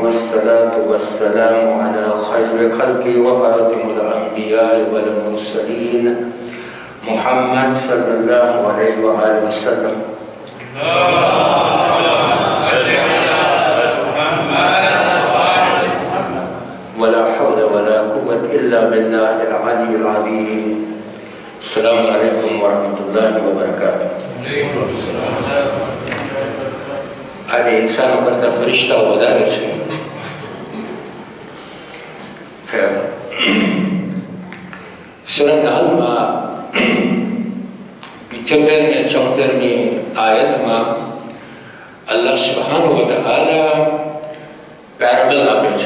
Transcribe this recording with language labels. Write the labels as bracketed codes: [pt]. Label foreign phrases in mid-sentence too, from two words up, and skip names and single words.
[ar] والصلاة والسلام على خير خلق وخاتم الأنبياء والمرسلين محمد صلى الله عليه وآله وسلم. ولا حول ولا قوة إلا بالله العلي العظيم. السلام عليكم ورحمة الله وبركاته. [gu] આજે ઇન્સાનો કરતા ફરિશ્તાઓ વધારે છે. ખેર, સૂરા નહલમાં 75 ને 74મી આયતમાં [ar] الله سبحانه وتعالى [gu] પેરેબલ આપે છે.